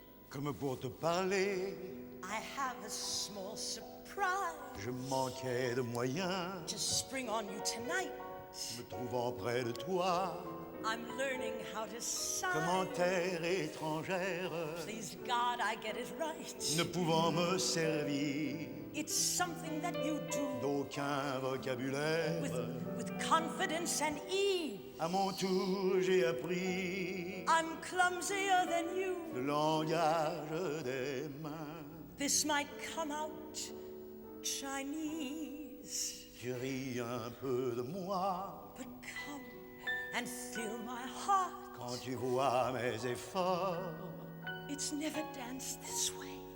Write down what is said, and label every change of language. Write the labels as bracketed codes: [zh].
[fr] Comme pour te parler, [en] I have a small surprise. [fr] Je manquais de moyens. [en] To spring on you tonight. [fr] Me trouvant près de toi. [en] I'm learning how to sigh. [fr] Comment terre étrangère. [en] Please God, I get it right. [fr] Ne pouvant me servir. [en] It's something that you do. [fr] D'aucun vocabulaire. [en] With confidence and ease. [fr] À mon tour, j'ai appris. [en] I'm clumsier than you. [fr] Le langage des mains. [en] This might come out Chinese. [fr] Tu ris un peu de moi. [en] But come and feel my heart. [fr] Quand tu vois mes efforts. [en] It's never danced this way.